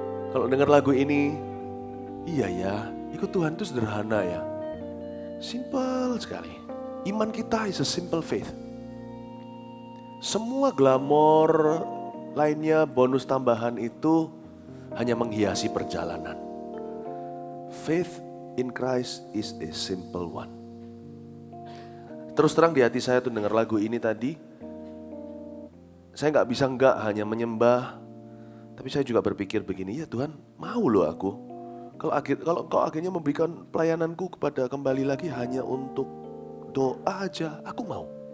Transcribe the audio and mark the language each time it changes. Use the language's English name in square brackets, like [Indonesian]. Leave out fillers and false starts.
[Indonesian] Kalau dengar lagu ini, iya ya, ikut Tuhan itu sederhana ya. [English] Simple [Indonesian] sekali. Iman kita [English] is a simple faith. [Indonesian] Semua glamor lainnya, bonus tambahan itu hanya menghiasi perjalanan. [English] Faith in Christ is a simple one. [Indonesian] Terus terang di hati saya tuh dengar lagu ini tadi, saya gak bisa hanya menyembah, tapi saya juga berpikir begini, ya Tuhan mau loh aku. Kalau Engkau akhirnya memberikan pelayananku kepada kembali lagi hanya untuk doa aja, aku mau.